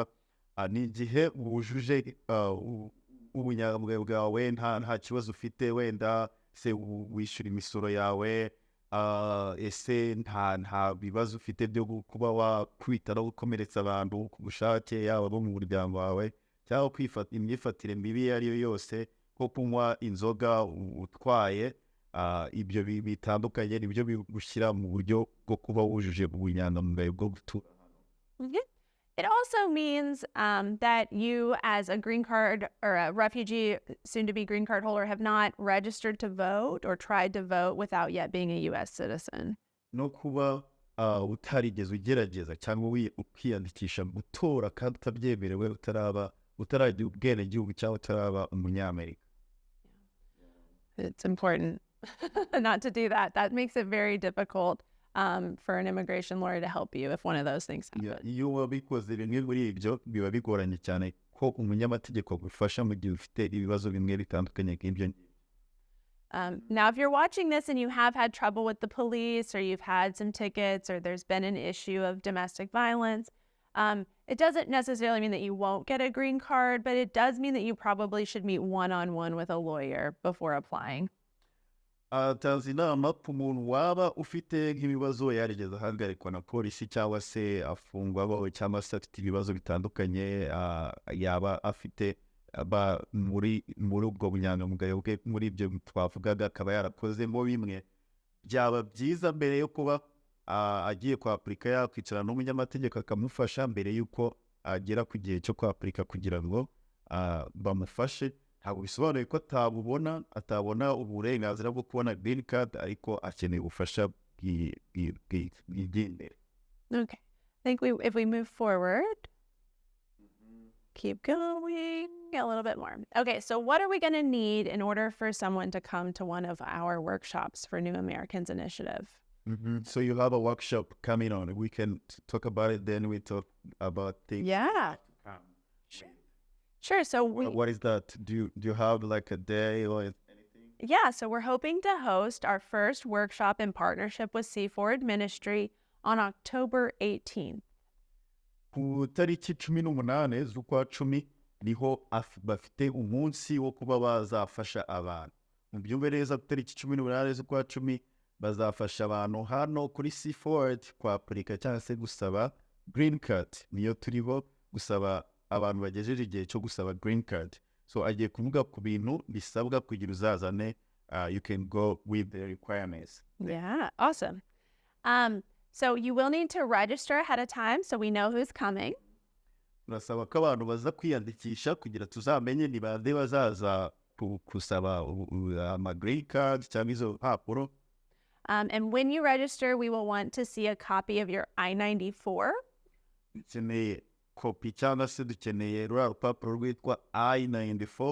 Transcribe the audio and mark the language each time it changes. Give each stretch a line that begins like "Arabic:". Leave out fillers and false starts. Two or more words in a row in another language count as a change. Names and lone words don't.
Kinyarwanda: Ni igihe wujuje ubunyangamugayo bwawe, nta kibazo ufite, wenda se wishyura imisoro yawe, ese nta bibazo ufite byo kuba wakwita no gukomeretsa abantu ku bushake, yaba abo mu muryango wawe, cyangwa kwifata imyifatire mibi iyo ari yo yose, nko kunywa inzoga utwaye. Ibyo bitandukanye nibyo bigushyira mu buryo bwo kuba wujuje ubunyangamugayo bwo gutura.
English: It also means that you, as a green card or a refugee, soon-to-be green card holder, have not registered to vote or tried to vote without yet being a U.S. citizen.
Kinyarwanda: No kuba utarigeze ugerageza cyangwa ukiyandikisha gutora kandi utabyemerewe, utaragira ubwenegihugu cyangwa utaraba umunyamerika.
English: It's important not to do that. That makes it very difficult for an immigration lawyer to help you if one of those things happen.
Kinyarwanda: Iyo wabikoze bimwe muri ibyo biba bigoranye cyane ko umunyamategeko agufasha mu gihe ufite ibibazo bimwe bitandukanye nk'ibyo.
English: Now, if you're watching this and you have had trouble with the police, or you've had some tickets, or there's been an issue of domestic violence, it doesn't necessarily mean that you won't get a green card, but it does mean that you probably should meet one-on-one with a lawyer before applying.
Kinyarwanda: Atanze inama ku muntu waba ufite nk'ibibazo yarigeze ahagarikwa na polisi cyangwa se afungwa cyangwa se afite ibibazo bitandukanye, yaba afite muri ubwo bunyangamugayo bwe, muri ibyo twavugaga akaba yarakozemo bimwe, byaba byiza mbere yo kuba agiye kwapurika yakwicara n'umunyamategeko akamufasha mbere y'uko agera ku gihe cyo kwapurika kugira ngo bamufashe. Ntabwo bisobanuye ko atabona uburenganzira bwo kubona
English: green card,
Kinyarwanda: ariko akeneye ubufasha bw'igendere.
English: Okay. I think if we move forward. keep going a little bit more. Okay, so what are we going to need in order for someone to come to one of our workshops for New Americans Initiative? So you have a workshop coming on. We can talk about it. Then we talk about things. Yeah. Sure. So What is that? Do you have like a day or anything? yeah, so we're hoping to host our first workshop in partnership with C4 Ministry on October 18th.
Kinyarwanda: Ku tariki 18 z'ukwa 10 niho bafite umunsi wo kuba bazafasha abantu. Mubyumve neza, ku tariki 18 z'ukwa 10 bazafasha abantu hano kuri C4 kwa Amerika cyangwa se gusaba Greencard. Niyo turiho gusaba abantu bagejeje igihe cyo gusaba Greencard. So agiye kuvuga ku bintu bisabwa kugira uzazane.
English: You can go with the requirements. Yeah, awesome. So you will need to register ahead of time so we know who's coming.
Kinyarwanda: Turasaba ko abantu baza kwiyandikisha kugira tuzamenye ni bande bazaza kusaba ama Greencard cyangwa izo mpapuro.
English: And when you register, we will want to see a copy of your I-94.
Kinyarwanda: Dukeneye kopi cyangwa se dukeneye ruriya rupapuro rwitwa I-94.